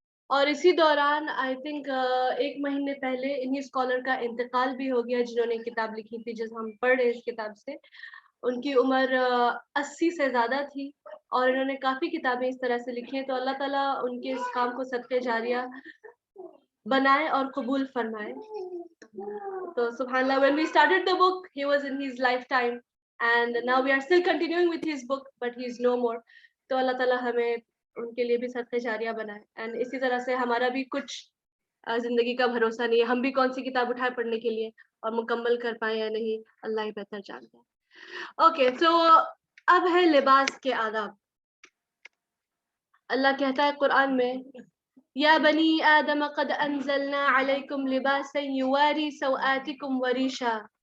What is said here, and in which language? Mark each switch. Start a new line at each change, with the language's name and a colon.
Hindi: और इसी दौरान आई थिंक 1 महीने पहले इन्हीं स्कॉलर का इंतकाल भी हो गया जिन्होंने किताब लिखी थी जिस हम पढ़ रहे इस किताब से। उनकी उम्र 80 से ज्यादा थी और इन्होंने काफी किताबें इस तरह से लिखी हैं। तो अल्लाह ताला उनके इस काम को सदके जारिया बनाए और कबूल फरमाए।
English: तो सुभानअल्लाह, when we started the book he was in his lifetime and now we are still continuing with his book but he is no more।
Hindi: तो अल्लाह ताला हमें उनके लिए भी सदके जारिया बनाए। एंड इसी तरह से हमारा भी कुछ जिंदगी का भरोसा नहीं है, हम भी कौन सी किताब उठाए पढ़ने के लिए और मुकम्मल कर पाए या नहीं, अल्लाह ही बेहतर जानता है। ओके, तो अब है लिबास के आदाब। अल्लाह कहता है कुरान में,
Arabic: या बनी आदम क़द अंज़लना अलैकुम लिबासन युवारी सौआतिकुम वरीशा।